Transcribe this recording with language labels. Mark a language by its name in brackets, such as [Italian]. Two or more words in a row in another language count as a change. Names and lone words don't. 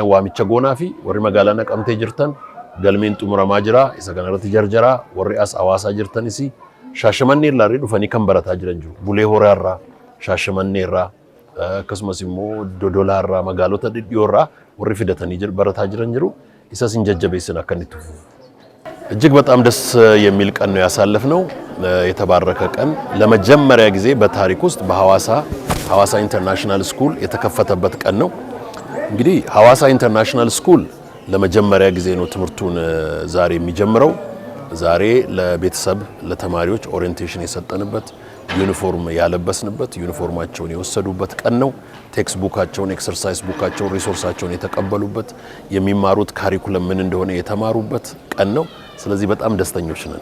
[Oromo] waamicha goonaa fi warri magaalaa naqamtee jirtan galmeen xumuramaa jira isa kana irratti jarjaraa warri as Hawaasaa jirtanis Shaashamannee irraa dhufanii kan barataa jiran jiru Bulee Horaa irraa Shaashamannee irraa akkasumas immoo Dodolaa irraa magaalota dhidhiyoo irraa warri fidatanii barataa jiran jiru isas hin jajjabeessin akka inni tufu [Amharic] እጅግ በጣም ደስ የሚል ቀን ነው ያሳለፍነው የተባረከ ቀን ለመጀመሪያ ጊዜ በታሪክ ውስጥ ሐዋሳ ኢንተርናሽናል ስኩል የተከፈተበት ቀን ነው እንግዲህ ሐዋሳ ኢንተርናሽናል ስኩል ለመጀመሪያ ጊዜ ነው ትምህርቱን ዛሬ የሚጀምረው ዛሬ ለቤተሰብ ለተማሪዎች ኦሪየንቴሽን የሰጠንበት ዩኒፎርም ያለበስንበት ዩኒፎርማቸውን የወሰዱበት ቀን ነው ቴክስት ቡካቸውን ኤክሰርሳይዝ ቡካቸውን ሪሶርሳቸውን የተቀበሉበት የሚማሩት ካሪኩለም ምን እንደሆነ የተማሩበት ቀን ነው ስለዚህ በጣም ደስተኞች ነን